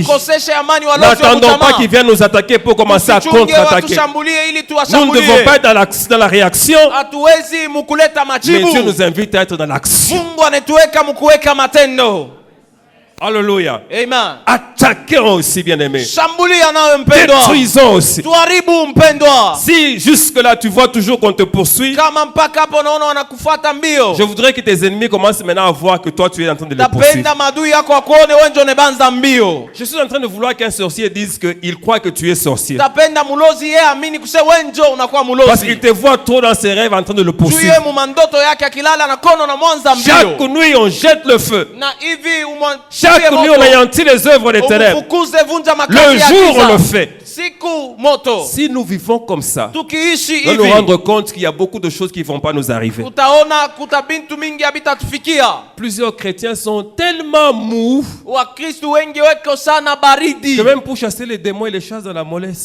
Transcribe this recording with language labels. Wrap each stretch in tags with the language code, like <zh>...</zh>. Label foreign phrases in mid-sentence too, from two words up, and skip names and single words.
<fr>N'attendons pas qu'ils viennent nous attaquer pour commencer à contre-attaquer. Nous ne devons pas être dans la réaction, mais Dieu nous invite à être dans l'action. Alléluia. Amen. Attaquons aussi, bien-aimés.</fr> <sw>Shambulia nawe mpendwa.</sw> <fr>Détruisons aussi.</fr> <sw>Tuharibu mpendwa.</sw> <fr>Si jusque-là tu vois toujours qu'on te poursuit,</fr> <sw>Kama mpaka hapo unaona wanakufuata mbio,</sw> <fr>je voudrais que tes ennemis commencent maintenant à voir que toi tu es en train de les poursuivre.</fr> <sw>tapenda madui yako wakuone wewe ndio unaanza mbio.</sw> <fr>Je suis en train de vouloir qu'un sorcier dise qu'il croit que tu es sorcier.</fr> <sw>Tapenda mulozi yeye amini kuse wewe ndio unakuwa mulozi.</sw> <fr>Parce qu'il te voit trop dans ses rêves en train de le poursuivre.</fr> <sw>Tuye mu mandoto yake akilala na kono na mwanza mbio.</sw> <fr>Chaque nuit on jette le feu.</fr> <sw>Na hivi</sw> <fr>Chaque nuit on anéantit les œuvres des ténèbres. Le jour on le fait. Si nous vivons comme ça, on va nous rendre compte qu'il y a beaucoup de choses qui ne vont pas nous arriver. Plusieurs chrétiens sont tellement mous que même pour chasser les démons, ils les chassent dans la mollesse.</fr>